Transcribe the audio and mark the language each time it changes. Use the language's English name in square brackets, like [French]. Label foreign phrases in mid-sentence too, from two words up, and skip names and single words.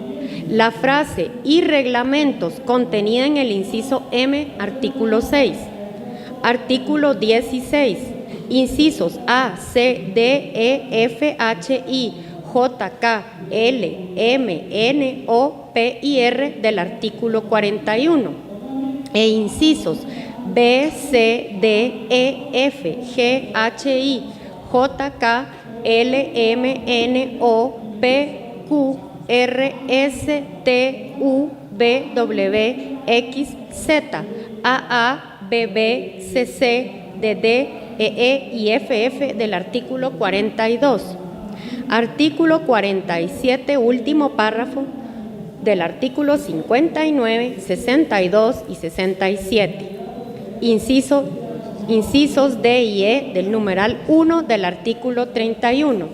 [Spanish] La frase "y reglamentos" contenida en el inciso M, artículo 6. Artículo 16. Incisos A, C, D, E, F, H, I, J, K, L, M, N, O, P y R del artículo 41. E incisos B, C, D, E, F, G, H, I, J, K, L, M, N, O, P, Q, R, S, T, U, V, W, X, Z, AA, BB, CC, DD, EE y FF del artículo 42. Artículo 47, último párrafo del artículo 59, 62 y 67. Incisos D y E del numeral 1 del artículo 31.